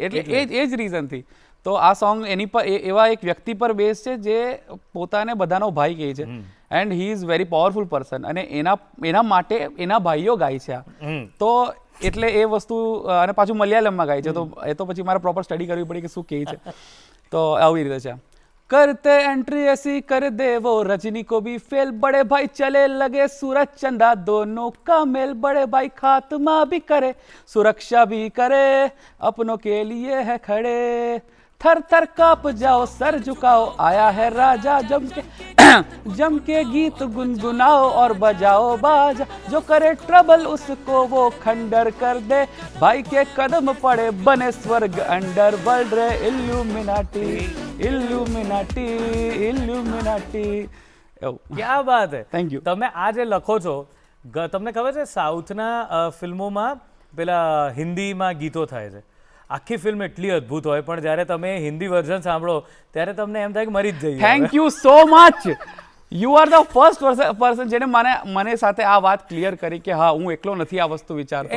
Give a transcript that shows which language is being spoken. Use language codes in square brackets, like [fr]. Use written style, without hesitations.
[gu] એટલે એ જ રીઝનથી તો આ સોંગ એની પર એવા એક વ્યક્તિ પર બેઝ છે જે પોતાને બધાનો ભાઈ કહે છે [en] and he is very powerful person [gu] અને એના માટે એના ભાઈઓ ગાય છે આ. તો એટલે એ વસ્તુ અને પાછું મલયાલમમાં ગાય છે. તો એ તો પછી મારે પ્રોપર સ્ટડી કરવી પડી કે શું કહે છે. તો આવી રીતે છે. [hi] करते एंट्री ऐसी कर दे वो रजनी को भी फेल बड़े भाई चले लगे सूरज चंदा दोनों का मेल बड़े भाई खात्मा भी करे सुरक्षा भी करे अपनों के लिए है खड़े थर थर कांप जाओ सर झुकाओ आया है राजा जम के गीत गुनगुनाओ और बजाओ बाजा जो करे ट्रबल उसको वो खंडर कर दे भाई के कदम पड़े बने स्वर्ग अंडर वर्ल्ड रे इल्यूमिनाटी इल्यूमिनाटी इल्यूमिनाटी. ક્યાં વાત હે. [en] Thank you. [gu] તમે આ જે લખો છો તમને ખબર છે સાઉથના ફિલ્મોમાં પેલા હિન્દીમાં ગીતો થાય છે, આખી ફિલ્મ એટલી અદ્ભુત હોય પણ જ્યારે તમે હિન્દી વર્ઝન સાંભળો ત્યારે તમને એમ થાય કે મરી જ જઈએ. [en] Thank you so much. You are the first person [gu] જેને મને સાથે આ વાત ક્લિયર કરી કે હા હું એકલો નથી આ વસ્તુ વિચારતો.